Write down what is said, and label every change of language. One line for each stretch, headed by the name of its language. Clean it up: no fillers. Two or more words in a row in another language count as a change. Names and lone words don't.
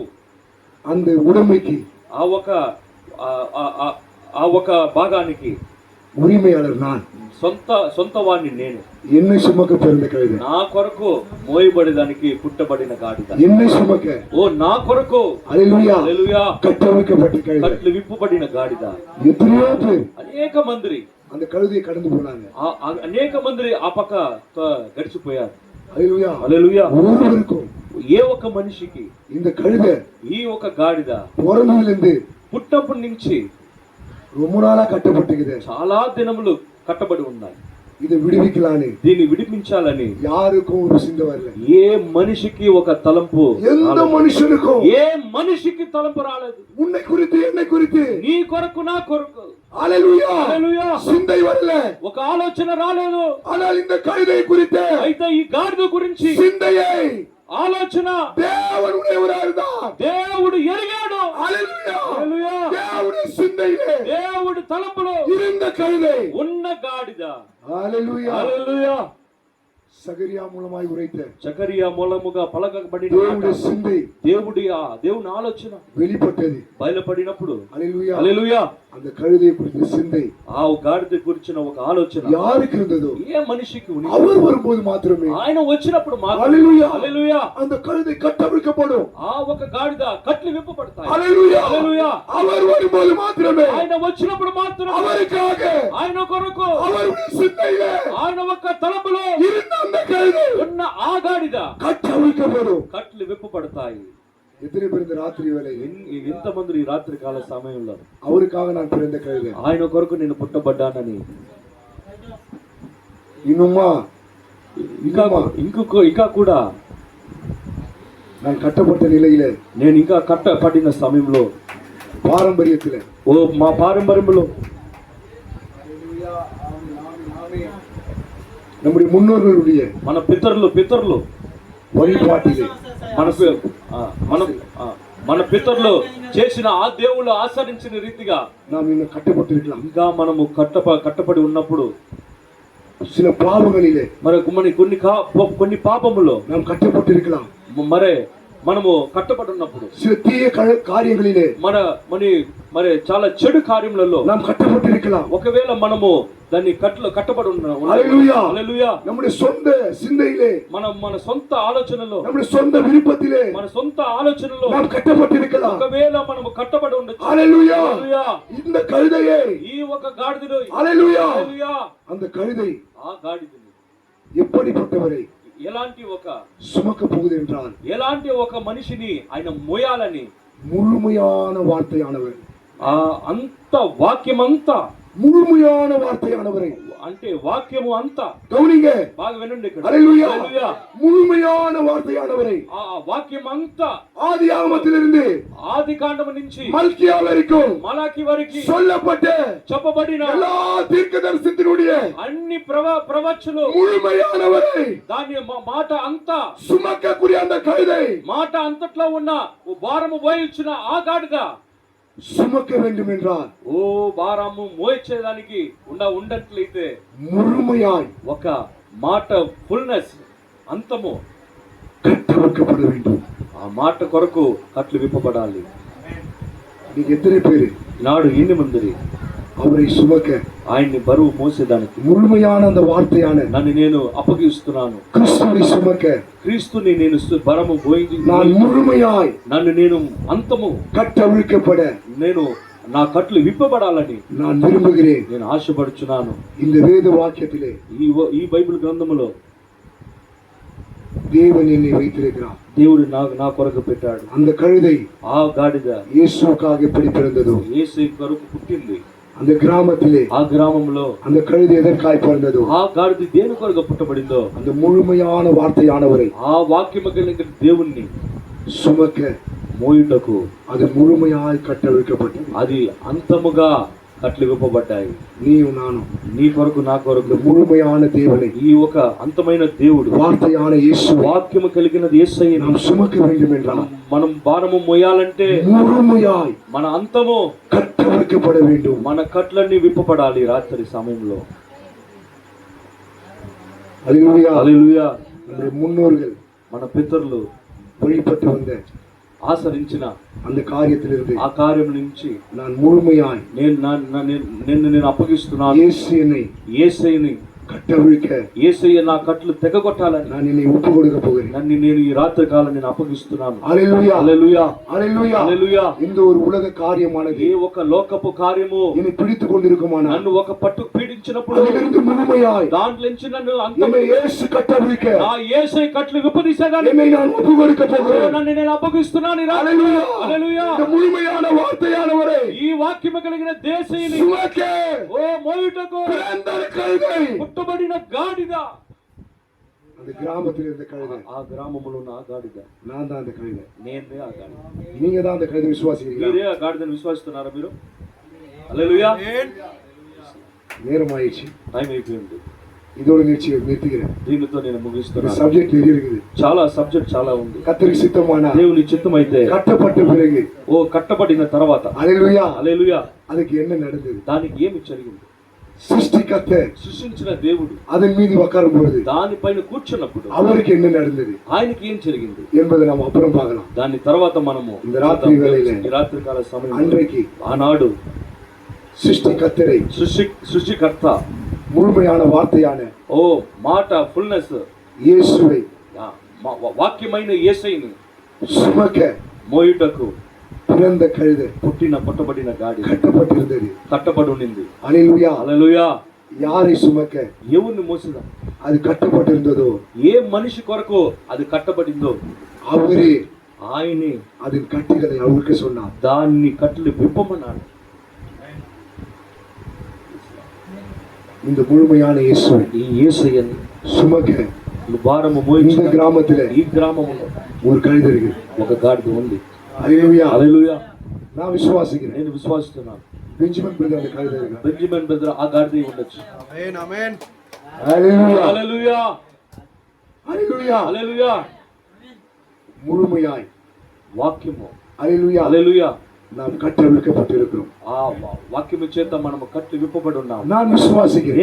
Tamil: அந்த உடமைக்கு,
Telugu: ఆ ఒక భాగానికి
Tamil: உரிமையாளர் நான்,
Telugu: సొంత వాడిని నేను,
Tamil: என்னை சுமக்க பிறந்த கழுதை,
Telugu: నా కొరకు మోయబడేదానికి పుట్టబడిన గాడిద,
Tamil: என்னை சுமக்க,
Telugu: ఓ నా కొరకు, హల్లెలూయా, హల్లెలూయా,
Tamil: கட்டமைக்கப்பட்ட கழுதை,
Telugu: కట్లు విప్పుబడిన గాడిద.
Tamil: எத்தனையோ பேர்
Telugu: అనేక మంది
Tamil: அந்த கழுதையை கடந்து போனாங்க,
Telugu: అనేక మంది ఆ పక్క గడిచిపోయారు. హల్లెలూయా, హల్లెలూయా.
Tamil: ஒருவருக்கும்,
Telugu: ఏ ఒక్క మనిషికి
Tamil: இந்த கழுதை
Telugu: ఈ ఒక గాడిద
Tamil: பிறந்ததிலிருந்து
Telugu: పుట్టప్పటి నుంచి
Tamil: ரொம்ப நாளா கட்டப்பட்டுக்குது,
Telugu: చాలా దినములు కట్టబడి ఉన్నాయి.
Tamil: இதை விடுவிக்கலான்னு,
Telugu: దీన్ని విడిపించాలని
Tamil: யாருக்கும் ஒரு சிந்தை வரல,
Telugu: ఏ మనిషికి ఒక తలంపు,
Tamil: எந்த மனுஷனுக்கும்,
Telugu: ఏ మనిషికి తలంపు రాలేదు.
Tamil: உன்னை குறித்து, என்னை குறித்து,
Telugu: నీ కొరకు, నా కొరకు,
Tamil: ஹல்லேலூயா,
Telugu: హల్లెలూయా,
Tamil: சிந்தை வரல,
Telugu: ఒక ఆలోచన రాలేదు.
Tamil: ஆனால் இந்த கழுதை குறித்து,
Telugu: అయితే ఈ గాడిద గురించి
Tamil: சிந்தையை,
Telugu: ఆలోచన
Tamil: தேவனுடையவராயிருந்தார்,
Telugu: దేవుడు ఎరిగాడు.
Tamil: ஹல்லேலூயா,
Telugu: హల్లెలూయా.
Tamil: தேவனுடைய சிந்தையிலே
Telugu: దేవుడు తలంపులో
Tamil: இருந்த கழுதை,
Telugu: ఉన్న గాడిద.
Tamil: ஹல்லேலூயா,
Telugu: హల్లెలూయా.
Tamil: சகரியா மூலமாய் உரைத்த
Telugu: జకరియా మూలముగా పలకబడిన
Tamil: தேவனுடைய சிந்தை
Telugu: దేవుని ఆలోచన
Tamil: வெளிப்பட்டது,
Telugu: బయలుపడినప్పుడు,
Tamil: ஹல்லேலூயா,
Telugu: హల్లెలూయా,
Tamil: அந்த கழுதை குறித்த சிந்தை
Telugu: ఆ గాడిద గురించిన ఒక ఆలోచన
Tamil: யாருக்கு இருந்ததோ
Telugu: ఏ మనిషికి ఉంది,
Tamil: அவர் வரும்போது మాత్రమే,
Telugu: ఆయన వచ్చినప్పుడు మాత్రమే, హల్లెలూయా, హల్లెలూయా,
Tamil: அந்த கழுதை கட்டவிழ்க்கப்படும்,
Telugu: ఆ ఒక గాడిద కట్లు విప్పబడతాయి. హల్లెలూయా, హల్లెలూయా.
Tamil: அவர் வரும்போது మాత్రమే,
Telugu: ఆయన వచ్చినప్పుడు మాత్రమే,
Tamil: அவருக்காக,
Telugu: ఆయన కొరకు,
Tamil: அவருடைய சிந்தையிலே
Telugu: ఆయన ఒక తలపులో
Tamil: இருந்த அந்த கழுதை
Telugu: ఉన్న ఆ గాడిద
Tamil: கட்டவிழ்க்கப்படும்.
Telugu: కట్లు విప్పబడతాయి.
Tamil: எத்தனை பேர் இந்த ராத்திரி வேலை,
Telugu: ఎంతమంది ఈ రాత్రి కాల సమయంలో
Tamil: அவருக்காக நான் பிறந்த கழுதை,
Telugu: ఆయన కొరకు నేను పుట్టబడ్డానని,
Tamil: இன்னுமா
Telugu: ఇంకా కూడా
Tamil: நான் கட்டப்பட்ட நிலையிலே,
Telugu: నేను ఇంకా కట్టబడిన సమయంలో,
Tamil: பாரம்பரியத்திலே,
Telugu: మా పారంపర్యంలో,
Tamil: நம்முடைய முன்னோர்களுடைய
Telugu: మన పితరులు
Tamil: வழிபாட்டிலே,
Telugu: మన పితరులు చేసిన ఆ దేవుళ్ళు ఆచరించిన రీతిగా
Tamil: நாம் இன்னும் கட்டப்பட்டிருக்கலாம்,
Telugu: ఇంకా మనము కట్టబడి ఉన్నప్పుడు
Tamil: சில பாவங்களிலே
Telugu: మరి కొన్ని పాపములో
Tamil: நாம் கட்டப்பட்டிருக்கலாம்,
Telugu: మనము కట్టబడి ఉన్నప్పుడు
Tamil: சில தீய காரியங்களிலே
Telugu: మరి చాలా చెడు కార్యములలో
Tamil: நாம் கட்டப்பட்டிருக்கலாம்,
Telugu: ఒకవేళ మనము దాన్ని కట్టబడి హల్లెలూయా. హల్లెలూయా.
Tamil: நம்முடைய சொந்த சிந்தையிலே,
Telugu: మన సొంత ఆలోచనలో,
Tamil: நம்முடைய சொந்த விருப்பத்திலே
Telugu: మన సొంత ఆలోచనలో
Tamil: நாம் కట్టబட்டிருக்கலாம்.
Telugu: ఒకవేళ మనము కట్టబడి ఉండొచ్చు. హల్లెలూయా. హల్లెలూయా.
Tamil: இந்த కழுதையை,
Telugu: ఈ ఒక గాడిదలో, హల్లెలూయా, హల్లెలూయా,
Tamil: அந்த கழுதை
Telugu: ఆ గాడిదని
Tamil: எப்படிப்பட்டவரை
Telugu: ఎలాంటి ఒక
Tamil: சுமக்க போகுது என்றால்,
Telugu: ఎలాంటి ఒక మనిషిని ఆయన మోయాలని
Tamil: முழுமையான வார்த்தையானவர்,
Telugu: ఆ అంత వాక్యమంతా,
Tamil: முழுமையான வார்த்தையானவரை,
Telugu: అంటే వాక్యము అంతా,
Tamil: கவனிங்க,
Telugu: బాగా వినండి ఇక్కడ.
Tamil: ஹல்லேலூயா,
Telugu: హల్లెలూయా.
Tamil: முழுமையான வார்த்தையானவரை
Telugu: ఆ వాక్యం అంతా
Tamil: ஆதியாகமத்திலிருந்து
Telugu: ఆది కాండము నుంచి
Tamil: மல்கியா வரைக்கும்
Telugu: మలాకి వరకు
Tamil: சொல்லப்பட்ட
Telugu: చెప్పబడిన
Tamil: எல்லா தீர்க்கதரிசனத்தினுடைய
Telugu: అన్ని ప్రవచనలు,
Tamil: முழுமையானவரை
Telugu: దాని మాట అంతా,
Tamil: சுமக்கக்கூடிய அந்த கழுதை
Telugu: మాట అంతట్లో ఉన్న భారము మోయించిన ఆ గాడిద
Tamil: சுமக்க வேண்டும் என்றால்,
Telugu: ఓ భారము మోయించేదానికి ఉండట్లయితే
Tamil: முழுமையாய்
Telugu: ఒక మాట ఫుల్నెస్, అంతము
Tamil: கட்டமைக்கப்பட வேண்டும்.
Telugu: ఆ మాట కొరకు కట్లు విప్పబడాలి.
Tamil: நீங்க எத்தனை பேரு
Telugu: నాడు ఎన్ని మంది
Tamil: அவரை சுமக்க,
Telugu: ఆయన్ని బరువు మోసేదానికి
Tamil: முழுமையான அந்த வார்த்தையான
Telugu: నన్ను నేను అప్పగిస్తున్నాను.
Tamil: கிறிஸ்துவை சுமக்க
Telugu: క్రీస్తుని నేను బరము పోయింది,
Tamil: நான் முழுமையாய்
Telugu: నన్ను నేను అంతము
Tamil: கட்டவிழ்க்கப்பட
Telugu: నేను నా కట్లు విప్పబడాలని
Tamil: நான் விரும்புகிறேன்.
Telugu: నేను ఆశపడుచున్నాను.
Tamil: இந்த வேத வாக்கியத்திலே
Telugu: ఈ బైబిల్ గ్రంథములో
Tamil: தேவன் என்னை வைத்திருக்கிறார்.
Telugu: దేవుడు నా కొరకు పెట్టాడు.
Tamil: அந்த கழுதை
Telugu: ఆ గాడిద
Tamil: இயேசுவுக்காக எப்படி பிறந்ததோ,
Telugu: యేసు కొరకు పుట్టింది.
Tamil: அந்த கிராமத்திலே
Telugu: ఆ గ్రామంలో
Tamil: அந்த கழுதை எதற்காய் பிறந்ததோ,
Telugu: ఆ గాడిద దేని కొరకు పుట్టబడిందో,
Tamil: அந்த முழுமையான வார்த்தையானவரை
Telugu: ఆ వాక్యము కలిగిన దేవుణ్ణి
Tamil: சுமக்க
Telugu: మోయుటకు
Tamil: அது முழுமையாய் கட்டவிழ்க்கப்பட்டது.
Telugu: అది అంతముగా కట్లు విప్పబడ్డాయి.
Tamil: நீயும் நானும்
Telugu: నీ కొరకు నా
Tamil: இந்த
Telugu: కొరకు
Tamil: முழுமையான தேவனை,
Telugu: ఈ ఒక అంతమైన దేవుడు,
Tamil: வார்த்தையான இயேசு
Telugu: వాక్యము కలిగినది యేసయ్యను
Tamil: நாம் சுமக்க வேண்டும் என்றால்
Telugu: మనం భారము మోయాలంటే
Tamil: முழுமையாய்
Telugu: మన అంతము
Tamil: கட்டவிழ்க்கப்பட வேண்டும்.
Telugu: మన కట్లన్నీ విప్పబడాలి. రాత్రి సమయంలో
Tamil: ஹல்லேலூயா.
Telugu: హల్లెలూయా.
Tamil: நம்முடைய முன்னோர்கள்
Telugu: మన పితరులు
Tamil: வழிபட்டு வந்த
Telugu: ఆచరించిన
Tamil: அந்த காரியத்திலிருந்து
Telugu: ఆ కార్యం నుంచి
Tamil: நான் முழுமையாய்
Telugu: నేను అప్పగిస్తున్నాను.
Tamil: இயேசு என்னை
Telugu: యేసయ్యని
Tamil: கட்டவிழ்க்க
Telugu: యేసయ్య నా కట్లు తెగగొట్టాలని
Tamil: நான் என்னை ஒப்பு கொடுக்க போகிறேன்.
Telugu: నేను ఈ రాత్రి కాలం నేను అప్పగిస్తున్నాను.
Tamil: ஹல்லேலூயா.
Telugu: హల్లెలూయా.
Tamil: ஹல்லேலూயா.
Telugu: హల్లెలూయా.
Tamil: இந்த ஒரு உலக காரியமானது
Telugu: ఏ ఒక లోకపు కార్యము
Tamil: என்னை பிடித்துக் கொண்டிருக்குமானால்
Telugu: నన్ను ఒక పట్టు పీడించినప్పుడు
Tamil: அதிலிருந்து முழுமையாய்
Telugu: దాంట్లో నుంచి నన్ను
Tamil: என்னை இயேசு கட்டவிழ்க்க
Telugu: నా యేసయ్య కట్లు విప్పదీసేదాన్ని
Tamil: என்னை நான் ஒப்பு கொடுக்க போகிறேன்.
Telugu: నన్ను నేను అప్పగిస్తున్నాను. ఈ రాత్రి.
Tamil: ஹல்லேலூயா.
Telugu: హల్లెలూయా.
Tamil: இந்த முழுமையான வார்த்தையானவரை
Telugu: ఈ వాక్యము కలిగిన దేశీయుని
Tamil: சுமக்க
Telugu: ఓ మోయుటకు
Tamil: பிறந்த கழுதை,
Telugu: పుట్టబడిన గాడిద,
Tamil: அந்த கிராமத்தில் இருந்த கழுதை,
Telugu: ఆ గ్రామములో ఉన్న ఆ గాడిద,
Tamil: நான் தான் அந்த கழுதை.
Telugu: నేనే ఆ గాడిద.
Tamil: நீங்க தான் அந்த கழுதை விசுவாசிக்கிறீங்களா?
Telugu: మీరే ఆ గాడిదని విశ్వసిస్తున్నారా మీరు? హల్లెలూయా.
Tamil: நேரம் ஆயிடுச்சு,
Telugu: టైం అయిపోయింది.
Tamil: இதோட நிறுத்துகிறேன்.
Telugu: దీనితో నేను
Tamil: இந்த
Telugu: ముగిస్తున్నాను.
Tamil: சப்ஜெக்ட் நிறைய இருக்குது.
Telugu: చాలా సబ్జెక్ట్ చాలా ఉంది.
Tamil: கர்த்தருக்கு சித்தமானா
Telugu: దేవుని చిత్తం అయితే
Tamil: கட்டப்பட்ட பிறகு,
Telugu: ఓ కట్టబడిన తర్వాత,
Tamil: ஹல்லேலூயா,
Telugu: హల్లెలూయా,
Tamil: அதுக்கு என்ன நடந்தது?
Telugu: దానికి ఏమి జరిగింది?
Tamil: சிருஷ்டிகர்த்தர்
Telugu: సృష్టించిన దేవుడు
Tamil: அதன் மீது உட்காரும் பொழுது
Telugu: దానిపైన కూర్చున్నప్పుడు
Tamil: அவருக்கு என்ன நடந்தது
Telugu: ఆయనకి ఏం జరిగింది
Tamil: என்பதை நாம் அப்புறம் பார்க்கலாம்.
Telugu: దాని తర్వాత మనము
Tamil: இந்த ராத்திரி வேளையில,
Telugu: ఈ రాత్రి కాల సమయం
Tamil: அன்றைக்கு
Telugu: ఆనాడు
Tamil: சிருஷ்டிகர்த்தரை,
Telugu: సృష్టికర్త,
Tamil: முழுமையான வார்த்தையான
Telugu: ఓ మాట ఫుల్నెస్,
Tamil: இயேசுவை
Telugu: వాక్యమైన యేసయ్యని
Tamil: சுமக்க
Telugu: మోయుటకు
Tamil: பிறந்த கழுதை
Telugu: పుట్టబడిన గాడి
Tamil: கட்டப்பட்டிருந்தது.
Telugu: కట్టబడి ఉండింది.
Tamil: ஹல்லேலூயா.
Telugu: హల్లెలూయా.
Tamil: யாரை சுமக்க
Telugu: ఎవరిని మోసిదా?
Tamil: அது கட்டப்பட்டிருந்ததோ
Telugu: ఏ మనిషి కొరకు అది కట్టబడిందో
Tamil: அவரே
Telugu: ఆయనే
Tamil: அதன் கட்டுகளை அவருக்கு சொன்னார்.
Telugu: దాన్ని కట్లు విప్పమన్నాడు.
Tamil: இந்த முழுமையான இயேசுவை
Telugu: ఈ యేసయ్యని
Tamil: சுமக்க
Telugu: భారము
Tamil: இந்த
Telugu: మోయించిన
Tamil: கிராமத்துல
Telugu: ఈ గ్రామములో
Tamil: ஒரு கழுதை இருக்கு.
Telugu: ఒక గాడిద ఉంది.
Tamil: ஹல்லேலூயா.
Telugu: హల్లెలూయా.
Tamil: நான் விசுவாசிக்கிறேன்.
Telugu: నేను విశ్వసిస్తున్నాను.
Tamil: பெஞ்சமின் பிரதர் அந்த கழுதை இருக்கு.
Telugu: బెంజమిన్ బ్రదర్ ఆ గాడిద ఉండొచ్చు.
Tamil: ஹல்லேலூயா.
Telugu: హల్లెలూయా.
Tamil: ஹல்லேலூயா.
Telugu: హల్లెలూయా.
Tamil: முழுமையாய்
Telugu: వాక్యము,
Tamil: ஹல்லேலூயா,
Telugu: హల్లెలూయా,
Tamil: நாம் கட்டவிழ்க்கப்பட்டிருக்கிறோம்.
Telugu: ఆ వాక్యము చేత మనము కట్లు విప్పబడి ఉన్నాము.
Tamil: நான் விசுவாசிக்கிறேன்.